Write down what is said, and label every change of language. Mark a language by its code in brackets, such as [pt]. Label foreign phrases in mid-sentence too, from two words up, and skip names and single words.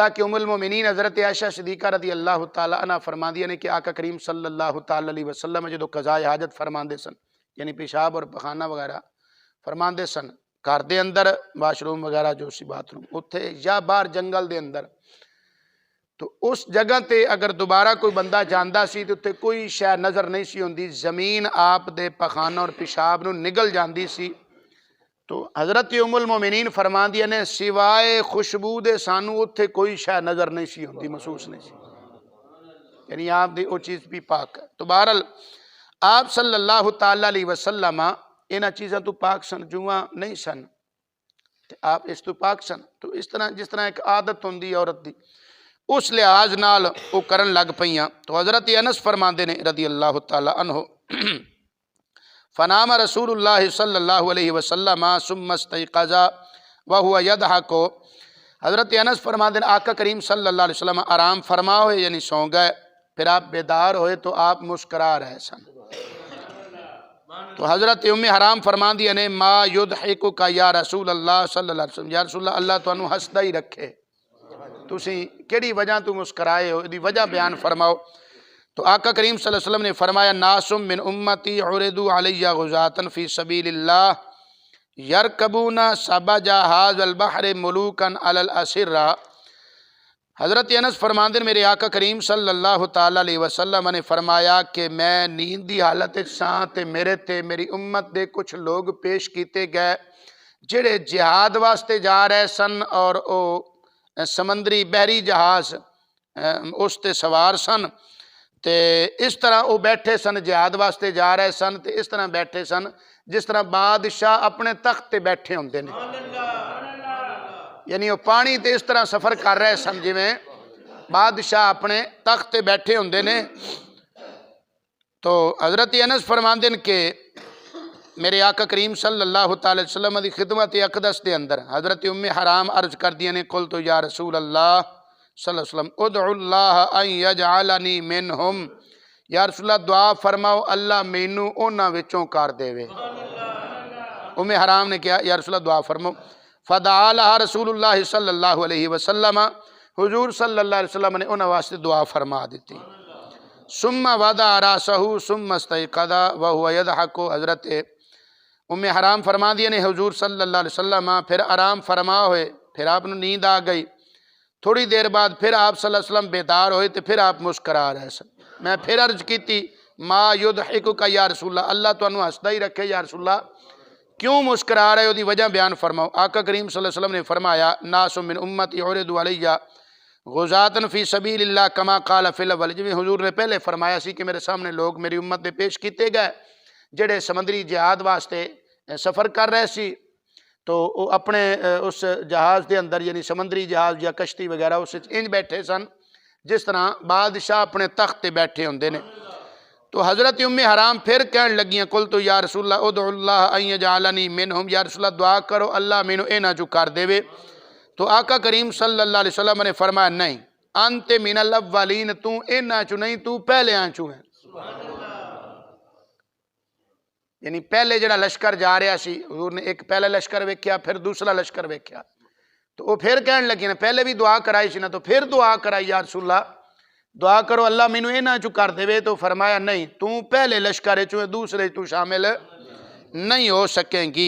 [pa] کہ ام المومنین حضرت عائشہ صدیقہ [ar] رضی اللہ تعالیٰ عنہ [pa] فرماندی نے کہ آقا کریم [ar] صلی اللہ تعالیٰ علیہ وسلم [pa] جدو قضاء حاجت فرماندے سن یعنی پیشاب اور پخانہ وغیرہ فرماندے سن، گھر دے اندر واش روم وغیرہ جو سی باتھ روم اتھے یا باہر جنگل دے اندر، تو اس جگہ تے اگر دوبارہ کوئی بندہ جاندا سی تو اتھے کوئی شے نظر نہیں سی ہوندی، زمین آپ دے پخانہ اور پیشاب نو نگل جاندی سی۔ تو حضرت ام المومنین فرماندی نے سوائے خوشبو دے سانو اتھے کوئی شے نظر نہیں سی ہوندی، محسوس نہیں سی، یعنی آپ دی وہ چیز بھی پاک ہے۔ تو بہرحال آپ [ar] صلی اللہ تعالیٰ علیہ وسلم [pa] انہاں چیزاں تو پاک سن، جواں نہیں سن، آپ اس تو پاک سن۔ تو اس طرح جس طرح ایک عادت ہوندی عورت دی اس لحاظ نال وہ کرن لگ پئیاں۔ تو حضرت انس فرماندے نے [ar] رضی اللہ تعالیٰ عنہ فنام رسول اللہ صلی اللہ علیہ وسلم ثم استيقظ وهو يضحك، [pa] حضرت انس فرماندے نے آقا کریم [ar] صلی اللہ علیہ وسلم [pa] آرام فرما ہوئے یعنی سو گئے، پھر آپ بیدار ہوئے تو آپ مسکرا رہے سن۔ تو حضرت ام حرام فرماندی نے [ar] ما یضحکک یا رسول اللہ صلی اللہ علیہ وسلم، [pa] یا رسول اللہ تانوں ہسدا ہی رکھے، تسی کیڑی وجہ تو مسکرائے ہو، دی وجہ بیان فرماؤ۔ تو آقا کریم [ar] صلی اللہ علیہ وسلم [pa] نے فرمایا [ar] ناس من امتی عرضوا علی غزاة فی سبیل اللہ یرکبون سبج ھذا البحر ملوکا علی الاسرہ، [pa] حضرت انس فرماندے میرے آقا کریم [ar] صلی اللہ تعالیٰ علیہ وسلم [pa] نے فرمایا کہ میں نیند دی حالت ساں تے میرے تے میری امت دے کچھ لوگ پیش کیتے گئے جڑے جہاد واسطے جا رہے سن اور او سمندری بحری جہاز اس تے سوار سن، تے اس طرح وہ بیٹھے سن جہاد واسطے جا رہے سن تے اس طرح بیٹھے سن جس طرح بادشاہ اپنے تخت تے بیٹھے ہوندے نے، یعنی وہ پانی تے اس طرح سفر کر رہے سن جویں بادشاہ اپنے تخت تے بیٹھے ہوندے نے۔ تو حضرت انس فرماندے کہ میرے آقا کریم [ar] صلی اللہ تعالی وسلم [pa] دی خدمت اقدس دے اندر حضرت ام حرام عرض کر دیا نے [ar] قلت یا رسول اللہ صلی اللہ علیہ وسلم ادعو اللہ ان یجعلنی منہم، [pa] یا رسول اللہ دعا فرماؤ اللہ مینو اونا وچوں کر دے وے۔ ام حرام نے کیا یا رسول اللہ دعا فرماؤ، [ar] فدعا لہا رسول اللہ صلی اللہ علیہ وسلم، [pa] حضور [ar] صلی اللہ علیہ وسلم [pa] نے اونا واسطے دعا فرما دیتی۔ [ar] ثم وضع راسہ ثم استيقظ وهو يضحك، [pa] حضرت ام حرام فرما دیا نے حضور [ar] صلی اللہ علیہ وسلم [pa] پھر آرام فرما ہوئے، پھر آپ نے نیند آ گئی، تھوڑی دیر بعد پھر آپ [ar] صلی اللہ علیہ وسلم [pa] بیدار ہوئے تو پھر آپ مسکرا رہے سن۔ میں پھر عرض کی تھی [ar] ما یضحکک یا رسول اللہ، [pa] اللہ تانوں ہسدا ہی رکھے یا رسول اللہ، کیوں مسکرا رہے ہو دی وجہ بیان فرماؤ۔ آقا کریم [ar] صلی اللہ علیہ وسلم [pa] نے فرمایا [ar] ناس من امتی عرضوا علی غزاة فی سبیل اللہ کما قال فی الاول، [pa] جو حضور نے پہلے فرمایا سی کہ میرے سامنے لوگ میری امت دے پیش کیتے گئے جڑے سمندری جہاد واسطے سفر کر رہے سی، تو وہ اپنے اس جہاز دے اندر یعنی سمندری جہاز یا کشتی وغیرہ اس انج بیٹھے سن جس طرح بادشاہ اپنے تخت تے بیٹھے ہوندے نے۔ تو حضرت ام حرام پھر کہن لگیاں [ar] قلت یا رسول اللہ ادعو اللہ ان یجعلنی منہم، [pa] یا رسول اللہ دعا کرو اللہ مینو اینا جو کر دے وے۔ تو آقا کریم [ar] صلی اللہ علیہ وسلم [pa] نے فرمایا نہیں [ar] انت من الاولین، [pa] تو اینا چو نہیں، تو پہلے آنچو ہیں، یعنی پہلے جڑا لشکر جا رہا سی حضور نے ایک پہلا لشکر ویکھیا پھر دوسرا لشکر ویکھیا، تو وہ پھر کہن لگی نا پہلے بھی دعا کرائی سی نا، تو پھر دعا کرائی یا رسول اللہ دعا کرو اللہ مینو اینا چو کر دے وے، تو فرمایا نہیں تو پہلے لشکر چو دوسرے تو شامل نہیں ہو سکیں گی۔